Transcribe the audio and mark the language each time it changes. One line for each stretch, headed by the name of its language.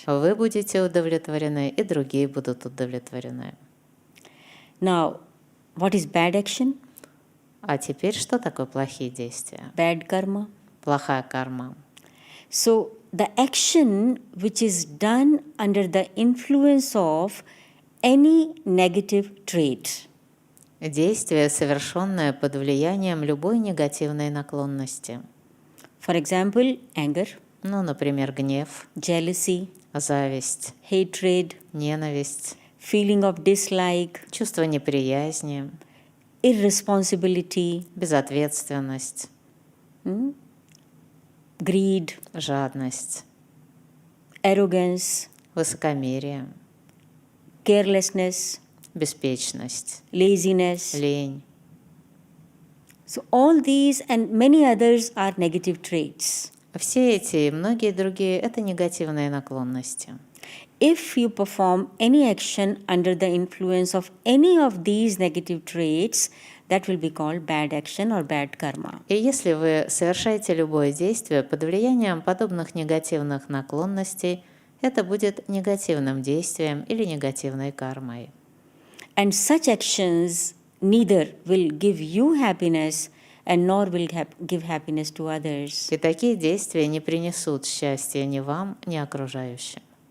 Russian: Вы будете удовлетворены, и другие будут удовлетворены.
English: Now, what is bad action?
Russian: А теперь что такое плохие действия?
English: Bad karma.
Russian: Плохая карма.
English: So, the action which is done under the influence of any negative trait.
Russian: Действие, совершенное под влиянием любой негативной наклонности.
English: For example, anger,
Russian: Ну, например, гнев,
English: jealousy,
Russian: зависть,
English: hatred,
Russian: ненависть,
English: feeling of dislike,
Russian: чувство неприязни,
English: irresponsibility,
Russian: безответственность,
English: greed,
Russian: жадность,
English: arrogance,
Russian: высокомерие,
English: carelessness,
Russian: беспечность,
English: laziness.
Russian: лень.
English: So, all these and many others are negative traits.
Russian: Все эти и многие другие – это негативные наклонности.
English: If you perform any action under the influence of any of these negative traits, that will be called bad action or bad karma.
Russian: И если вы совершаете любое действие под влиянием подобных негативных наклонностей, это будет негативным действием или негативной кармой.
English: And such actions neither will give you happiness and nor will give happiness to others.
Russian: И такие действия не принесут счастья ни вам, ни окружающим.